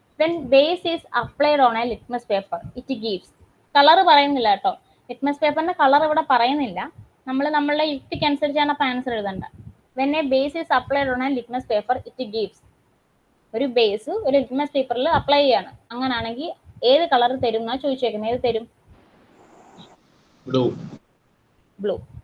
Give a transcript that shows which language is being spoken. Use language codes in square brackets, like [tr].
[en] When base is applied on a litmus paper, it gives. [ml] Colour പറയുന്നില്ല കേട്ടോ, litmus പേപ്പറിന്റെ colour ഇവിടെ പറയുന്നില്ല. നമ്മളുടെ യുക്തിക്ക് അനുസരിച്ചാണ് അപ്പൊ ആൻസർ എഴുതേണ്ടത്. [en] When a base is applied on a litmus paper, it gives. [ml] ഒരു ബേസ് ഒരു ലിറ്റ്മസ് പേപ്പറിൽ അപ്ലൈ ചെയ്യാണ്, അങ്ങനാണെങ്കിൽ ഏത് കളർ തരും എന്നാ ചോദിച്ചേക്കുന്നത്. ഏത് തരും? [en] Blue.